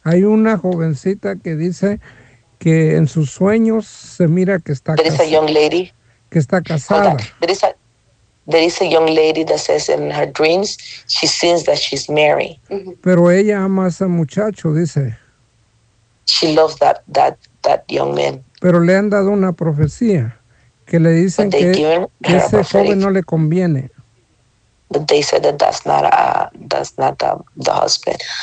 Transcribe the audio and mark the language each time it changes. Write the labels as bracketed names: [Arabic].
[Spanish] Hay una jovencita que dice que en sus sueños se mira que está casada. [English] There is a young lady. [Spanish] Que está casada. [English] There is a young lady that says in her dreams she sees that she's married. Mm-hmm. [Spanish] Pero ella ama a ese muchacho, dice. [English] She loves that young man. [Spanish] Pero le han dado una profecía. Que le dicen que ese joven no le conviene. [English] But they said that that's not the husband.